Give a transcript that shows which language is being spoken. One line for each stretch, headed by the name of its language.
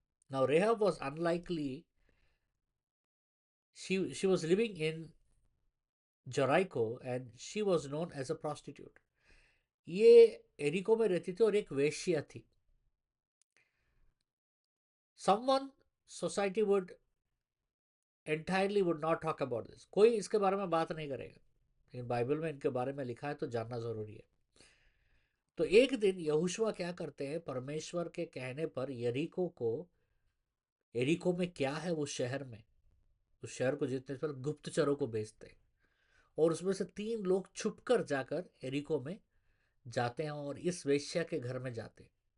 English: Now rehab was unlikely, she was living in Jericho and she was known as a prostitute।
Hindi: ये एरिको में रहती थी और एक वेश्या थी।
English: someone society would entirely would not talk about this।
Hindi: कोई इसके बारे में बात नहीं करेगा, लेकिन बाइबल में इनके बारे में लिखा है तो जानना जरूरी है। तो एक दिन यहोशुआ क्या करते हैं? परमेश्वर के कहने पर यरीको को, यरीको में क्या है वो शहर में, उस शहर को जीतने पर गुप्तचरों को भेजते हैं, और उसमें से 3 लोग छुपकर जाकर यरीको में जाते हैं और इस वेश्या के घर में जाते हैं।